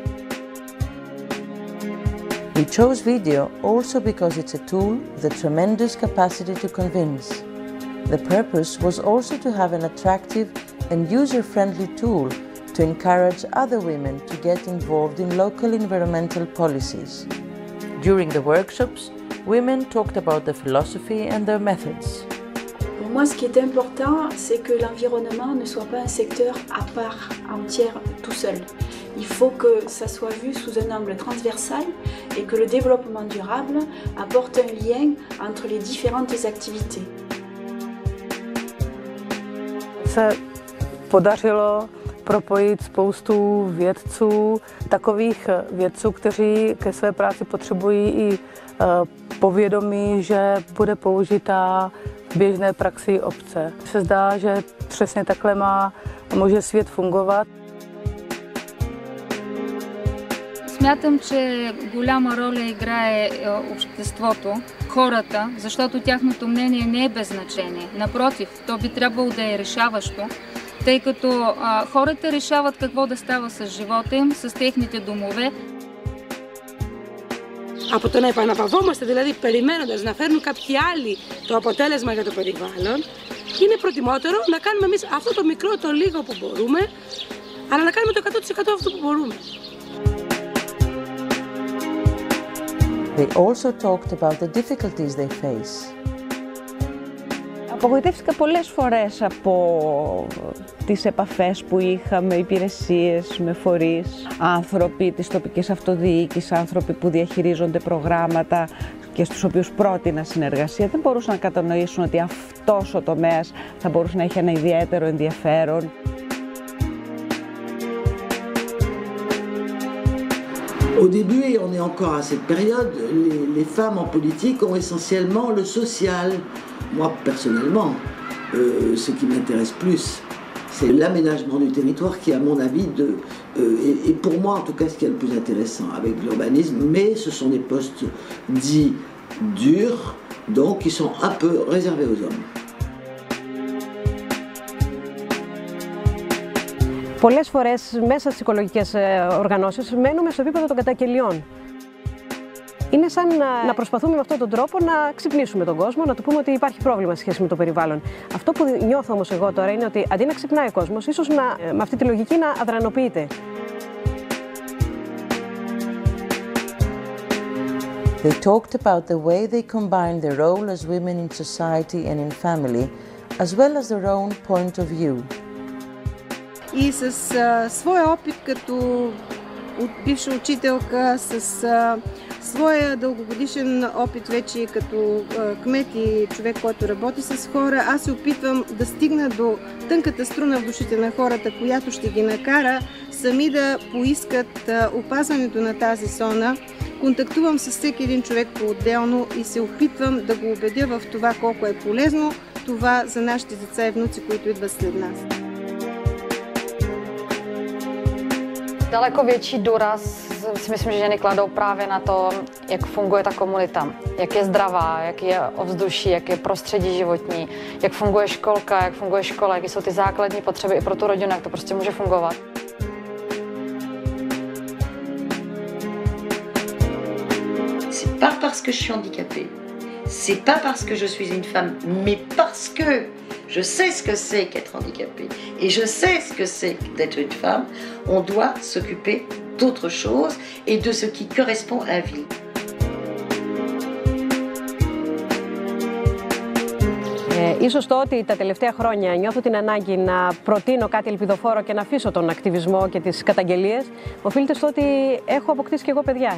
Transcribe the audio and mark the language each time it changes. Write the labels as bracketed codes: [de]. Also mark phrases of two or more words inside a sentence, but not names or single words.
[en] We chose video also because it's a tool with a tremendous capacity to convince. The purpose was also to have an attractive and user-friendly tool to encourage other women to get involved in local environmental policies. During the workshops, women talked about the philosophy and their methods. [fr] Pour moi, ce qui est important, c'est que l'environnement ne soit pas un secteur à part entière tout seul. Il faut que ça soit vu sous un angle transversal et que le développement durable apporte un lien entre les différentes activités. [cs] Se podařilo propojit spoustu vědců, takových vědců, kteří ke své práci potřebují i povědomí, že bude použitá v běžné praxi obce. Se zdá, že přesně takhle může svět fungovat. [bg] Смятам, че голяма роля играе обществото, хората, защото тяхното мнение не е без значение. Напротив, то би трябвало да е решаващо, тъй като хората решават какво да става с живота им, с техните домове. [el] Από το να επαναπαυόμαστε, δηλαδή περιμένοντας να φέρνουν κάποιοι άλλοι το αποτέλεσμα για το περιβάλλον, είναι προτιμότερο να κάνουμε εμείς αυτό το μικρό, το λίγο που μπορούμε, αλλά να κάνουμε το 100% αυτό που μπορούμε. [en] They also talked about the difficulties they face. [el] Απογοητεύτηκα πολλές φορές από τις επαφές που είχα με υπηρεσίες, με φορείς, άνθρωποι της τοπικής αυτοδιοίκησης, άνθρωποι που διαχειρίζονται προγράμματα και στους οποίους πρότεινα συνεργασία. Δεν μπορούσαν να κατανοήσουν ότι αυτός ο τομέας θα μπορούσε να έχει ένα ιδιαίτερο ενδιαφέρον. [fr] Au début, et on est encore à cette période, les femmes en politique ont essentiellement le social. Moi, personnellement, ce qui m'intéresse plus, c'est l'aménagement du territoire qui, à mon avis, et pour moi en tout cas, ce qui est le plus intéressant avec l'urbanisme, mais ce sont des postes dits durs, donc qui sont un peu réservés aux hommes. [el] Πολλές φορές μέσα στις οικολογικές οργανώσεις μένουμε στο επίπεδο των καταγγελιών. Είναι σαν να προσπαθούμε με αυτόν τον τρόπο να ξυπνήσουμε τον κόσμο, να του πούμε ότι υπάρχει πρόβλημα σε σχέση με το περιβάλλον. Αυτό που νιώθω όμως εγώ τώρα είναι ότι αντί να ξυπνάει ο κόσμος, ίσως με αυτή τη λογική να αδρανοποιείται. [en] They talked about the way they combine their role as women in society and in family, as well as their own point of view. [bg] И с своя опит като бивша учителка, с своя дългогодишен опит вече като кмет и човек, който работи с хора, аз се опитвам да стигна до тънката струна в душите на хората, която ще ги накара сами да поискат опазването на тази зона. Контактувам с всеки един човек по-отделно и се опитвам да го убедя в това колко е полезно това за нашите деца и внуци, които идват след нас. [cs] Daleko větší důraz si myslím, že ženy kladou právě na to, jak funguje ta komunita, jak je zdravá, jak je ovzduší, jak je prostředí životní, jak funguje školka, jak funguje škola, jaké jsou ty základní potřeby i pro tu rodinu, jak to prostě může fungovat. [fr] C'est pas parce que je suis handicapée, c'est pas parce que je suis une femme, mais parce que je sais ce que c'est qu'être handicapée et je sais ce que c'est d'être une femme, on doit s'occuper d'autre chose et de ce qui correspond à la vie. [el] Ίσως το ότι τα τελευταία χρόνια νιώθω την ανάγκη να προτείνω κάτι ελπιδοφόρο και να αφήσω τον ακτιβισμό και τις καταγγελίες, οφείλεται στο ότι έχω αποκτήσει και εγώ παιδιά.